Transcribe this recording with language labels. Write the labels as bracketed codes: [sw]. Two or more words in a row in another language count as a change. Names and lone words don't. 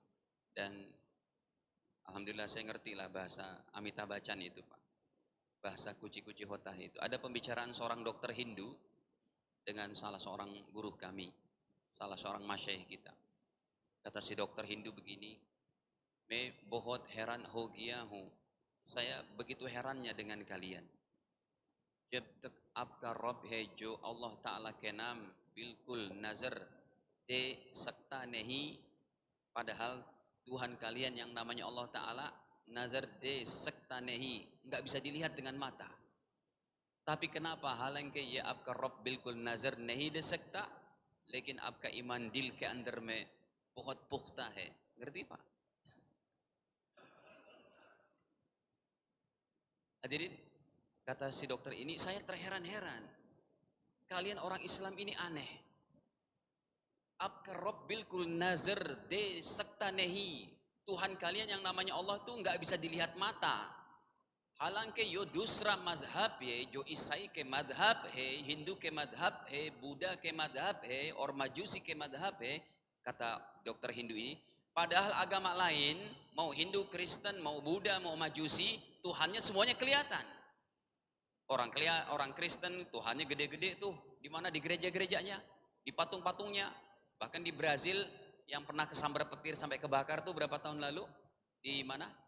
[id] Dan alhamdulillah saya ngerti lah bahasa Amitabh Bachchan itu, Pak. Bahasa kuci-kuci hotah itu. Ada pembicaraan seorang dokter Hindu dengan salah seorang guru kami, salah seorang masyaikh kita. Kata Kata si dokter Hindu begini, [hi] "मैं बहुत हैरान हो गया हूँ." [id] Saya begitu herannya dengan kalian. [hi] जब तक आपका रब है जो अल्लाह ताला के नाम बिल्कुल नजर दे सकता नहीं, [id] padahal Tuhan kalian yang namanya Allah Ta'ala [hi] नज़र दे सकता नहीं, [id] nggak bisa dilihat dengan mata. Tapi kenapa [hi] halanke ya आपका रब बिल्कुल नजर नहीं दे सकता, लेकिन आपका ईमान दिल के अंदर में बहुत पुख्ता है. [id] Ngerti Pak? Hadirin, kata si dokter ini, saya terheran-heran. Kalian orang Islam ini aneh. [hi] आपका रब बिल्कुल नज़र दे सकता नहीं. [id] Tuhan kalian yang namanya Allah tuh nggak bisa dilihat mata. [hi] हालांकि यो दूसरा मजहब है जो ईसाई के मजहब है, हिंदू के मजहब है, बुद्धा के मजहब है और majusi के मजहब है, [id] kata dokter Hindu ini, padahal agama lain, mau Hindu, Kristen, mau Buddha, mau majusi, Tuhannya semuanya kelihatan. Orang Kristen Tuhannya gede-gede tuh, di mana di gereja-gerejanya, di patung-patungnya, bahkan di Brazil yang pernah kesambar petir sampai kebakar tuh berapa tahun lalu, di mana?